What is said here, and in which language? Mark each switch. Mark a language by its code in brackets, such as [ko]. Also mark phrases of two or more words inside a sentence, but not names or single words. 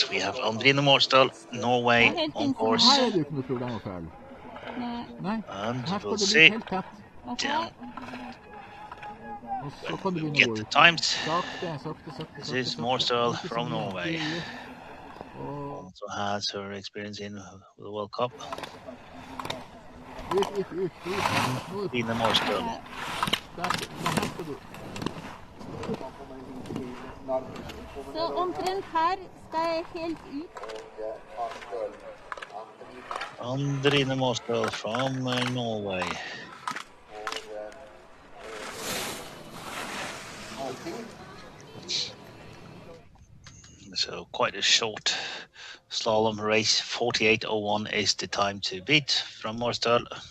[en] We have Andrine Morsdal, Norway, [no] helt [en] on [no] innsiden. [en] course. [no] Her er det jo ikke noe problem å følge. Nei. Nei, [en] And [no] her skal [en] we'll [no] det bli [en] see [no] helt tett. Ok. [en] down [no] Og så [en] when [no] kan du [en] we [no] begynne å [en] get [no] gå [en] the [no] ut. [en] times. [no] Sakte, sakte, sakte. [en] This [no] sakte, [en] is [no] sakte. [en] Morsdal [no] Ikke så [en] from [no] mye. [en] Norway. [no] Rolig. Og [en] Also has her experience in the World Cup. [no] ut. Nå ut. [en] Andrine Morsdal. [no] Der, nå her skal du. Så omtrent her skal jeg helt ut. [en] Andrine Morsdal from Norway. So quite a short slalom race. 48:01 is the time to beat from Morsdal.